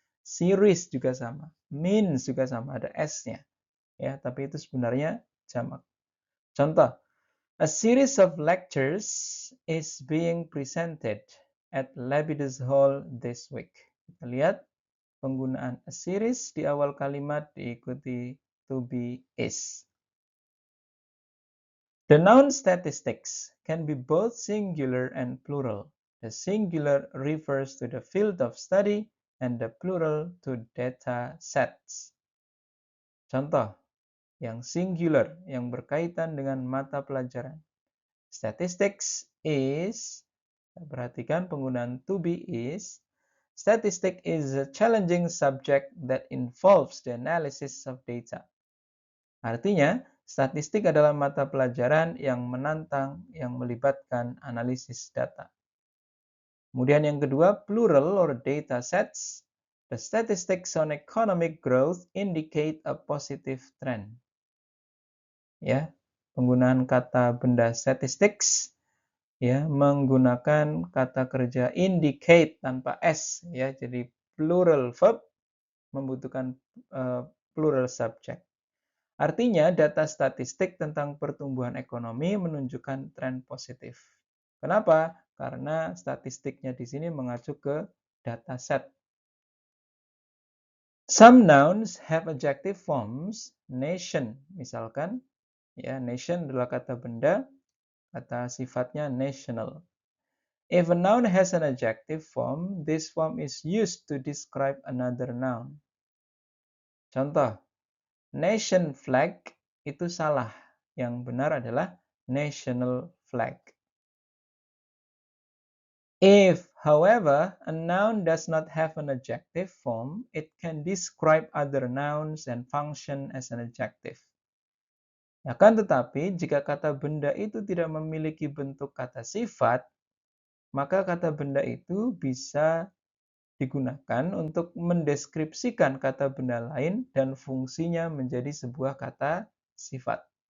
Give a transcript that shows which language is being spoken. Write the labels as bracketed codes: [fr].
[id] Series juga sama, means juga sama, ada S-nya. Ya, tapi itu sebenarnya jamak. Contoh, [en] a series of lectures is being presented at Lepidus Hall this week. [id] Kita lihat penggunaan a series di awal kalimat diikuti to be is. [en] The noun statistics can be both singular and plural. The singular refers to the field of study and the plural to data sets. [id] Contoh, yang singular yang berkaitan dengan mata pelajaran. [en] Statistics is, [id] perhatikan penggunaan [en] to be is. Statistics is a challenging subject that involves the analysis of data. [id] Artinya, statistik adalah mata pelajaran yang menantang, yang melibatkan analisis data. Kemudian yang kedua, [en] plural or data sets. The statistics on economic growth indicate a positive trend. [id] Ya, penggunaan kata benda statistics ya menggunakan kata kerja indicate tanpa s ya, jadi plural verb membutuhkan plural subject. Artinya, data statistik tentang pertumbuhan ekonomi menunjukkan tren positif. Kenapa? Karena statistiknya di sini mengacu ke data set. [en] Some nouns have adjective forms. Nation, [id] misalkan, ya, nation adalah kata benda, kata sifatnya [en] national. If a noun has an adjective form, this form is used to describe another noun. [id] Contoh, nation flag itu salah. Yang benar adalah national flag. [en] If, however, a noun does not have an adjective form, it can describe other nouns and function as an adjective. [id] Akan tetapi, jika kata benda itu tidak memiliki bentuk kata sifat, maka kata benda itu bisa digunakan untuk mendeskripsikan kata benda lain dan fungsinya menjadi sebuah kata sifat.